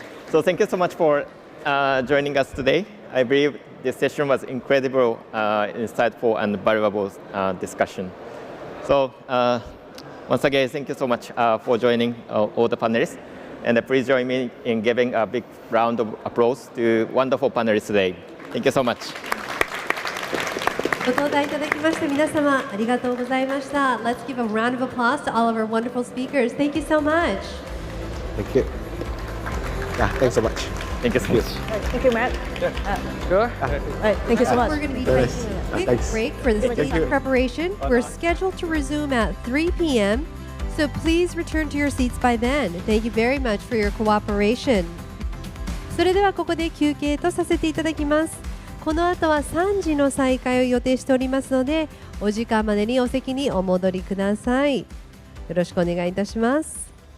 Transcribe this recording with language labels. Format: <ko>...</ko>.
<en>So thank you so much for joining us today. I believe this session was incredible, insightful, and valuable discussion. So once again, thank you so much for joining all the panelists. And please join me in giving a big round of applause to wonderful panelists today. Thank you so much.</en> <ja>ご登壇いただきました皆様ありがとうございました。</ja> <en>Let's give a round of applause to all of our wonderful speakers. Thank you so much. Thank you. Yeah, thanks so much. Thank you so much. Thank you, Matt. Sure. Thank you so much. We're going to be taking a quick break for the speech preparation. We're scheduled to resume at 3 p.m. So please return to your seats by then. Thank you very much for your cooperation.</en> <ja>それではここで休憩とさせていただきます。この後は3時の再開を予定しておりますので、お時間までにお席にお戻りください。よろしくお願いいたします。</ja>